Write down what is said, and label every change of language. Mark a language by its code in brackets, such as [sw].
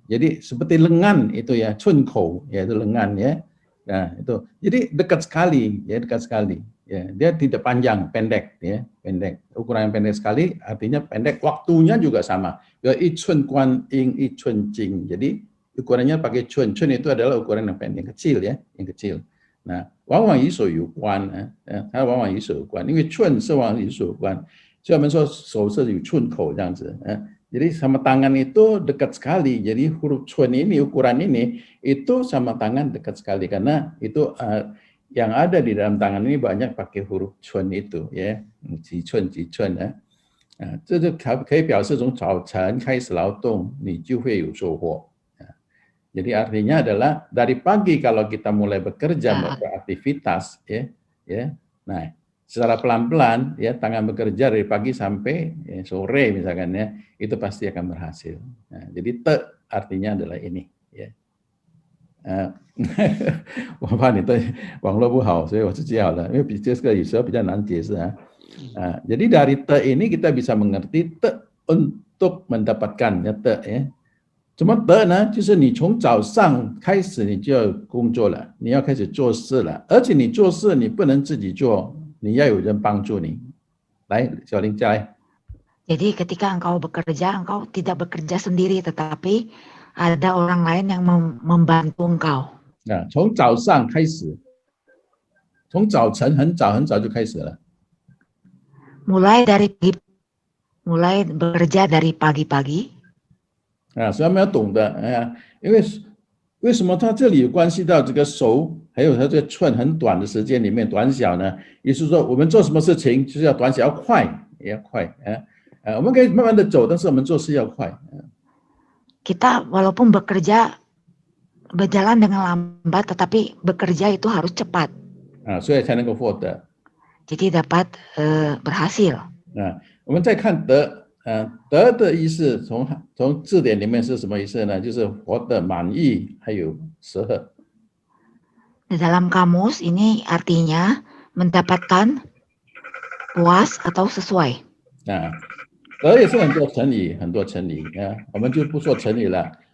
[id] Jadi seperti lengan itu ya, chun kou ya, itu lengan ya. Nah, itu. Jadi dekat sekali ya, dekat sekali. Ya, dia tidak panjang, pendek ya, pendek. Ukuran yang pendek sekali artinya pendek, waktunya juga sama. Ya, i chun guan ing i chun jing. Jadi ukurannya pakai chun. Chun itu adalah ukuran yang pendek, yang kecil ya, yang kecil. [zh] Nah, 往往与手有关它往往与手有关，因为chun是往往与手有关。所以我们说手是有chun口这样子。 [id] Jadi sama tangan itu dekat sekali. Jadi huruf chun ini, ukuran ini, itu sama tangan dekat sekali. Karena itu yang ada di dalam tangan ini banyak pakai huruf chun itu ya, [zh] 几寸几寸这就可以表示从早晨开始劳动你就会有收获。 [id] Jadi artinya adalah dari pagi kalau kita mulai bekerja beraktivitas ya, nah secara pelan-pelan ya, tangan bekerja dari pagi sampai sore misalkan ya, itu pasti akan berhasil. Nah, jadi te artinya adalah ini ya. [zh] 我怕你对网络不好，所以我自己好了，因为这个有时候比较难解释啊。 [id] Jadi dari te ini kita bisa mengerti te untuk mendapatkan ya te ya. [zh] Cuma te 呢，就是你从早上开始你就要工作了，你要开始做事了，而且你做事你不能自己做，你要有人帮助你。来，小林再来。 [id] Jadi ketika engkau bekerja, engkau tidak bekerja sendiri, tetapi ada orang lain yang membantu engkau. [zh] 从早上开始，从早晨很早就开始了。 [id] mulai bekerja dari pagi-pagi. [zh] 所以我们要懂得，因为什么它这里有关系到这个手，还有它这个寸很短的时间里面短小呢？也就是说，我们做什么事情就是要短小，要快，也要快。我们可以慢慢的走，但是我们做事要快。 [id] Kita walaupun bekerja berjalan dengan lambat, tetapi bekerja itu harus cepat. [zh] 所以才能够获得。 [id] Jadi dapat berhasil. [zh] 我们再看得，得的意思从字典里面是什么意思呢？就是活得满意，还有适合。 [id] Di dalam kamus ini artinya mendapatkan, puas atau sesuai. [zh] 得也是很多成语，我们就不说成语了。